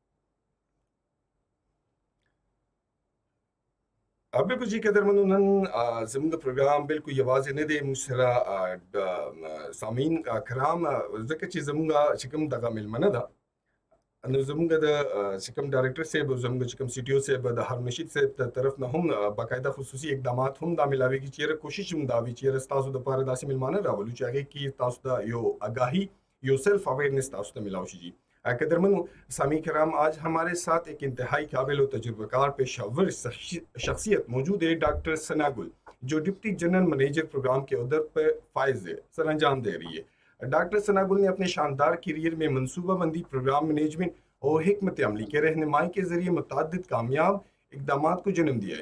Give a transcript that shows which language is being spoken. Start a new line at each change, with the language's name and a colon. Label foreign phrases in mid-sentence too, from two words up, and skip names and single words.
Pashto: بالکل جی که درمنو نن زموږ پروګرام بالکل یوازې نه دی موږ سره سامعین کرام ځکه چې زموږ چې کوم دغه میلمنه ده نو زموږ د چې کوم ډایرکټر صاحب زموږ چې کوم سی ټي او صاحب د هارون رشید صاحب ته طرف نه هم باقاعده خصوصي اقدامات هم دا ملاویږي چیرې کوشش هم دا وي چیرې ستاسو دپاره داسې میلمانه راولو چې هغې کې تاسو ته یو آگاهی یو
English: self awareness
Pashto: تاسو ته ملاو شي جی قدرمن سامعین کرام
Urdu: آج ہمارے ساتھ ایک انتہائی قابل و تجربہ کار پیشہ ور شخصیت موجود ہے ڈاکٹر ثنا گل جو ڈپٹی جنرل منیجر پروگرام کے عہدے پر فائز سر انجام دے رہی ہے. ڈاکٹر ثنا گل نے اپنے شاندار کیریئر میں منصوبہ بندی پروگرام مینجمنٹ اور حکمت عملی کے رہنمائی کے ذریعے متعدد کامیاب اقدامات کو جنم دیا ہے.